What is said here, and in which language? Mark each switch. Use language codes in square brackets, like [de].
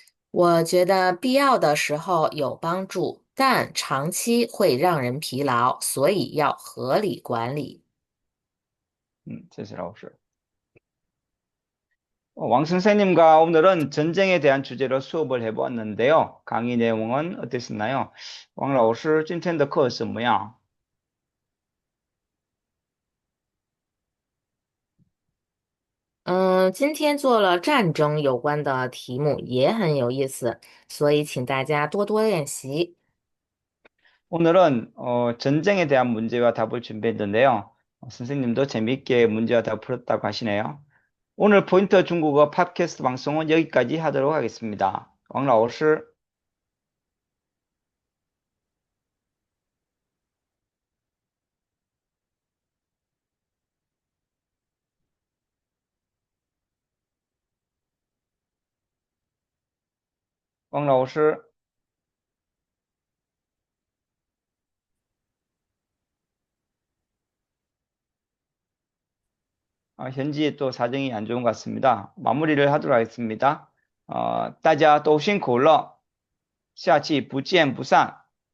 [zh] 我觉得必要的时候有帮助，但长期会让人疲劳，所以要合理管理。谢谢老师。 [ko] 왕 선생님과 오늘은 전쟁에 대한 주제로 수업을 해보았는데요. 강의 내용은 어땠었나요? [zh] 왕老师今天的课怎么样？今天做了战争有关的题目，也很有意思，所以请大家多多练习。 [ko] 오늘은 전쟁에 대한 문제와 답을 준비했는데요. 선생님도 재미있게 문제와 답을 풀었다고 하시네요. 오늘 포인트 중국어 팟캐스트 방송은 여기까지 하도록 하겠습니다. 왕老师，王老师，현지 또 사정이 안 좋은 것 같습니다. 마무리를 하도록 하겠습니다. [zh] 大家都辛苦了，下期不见不散。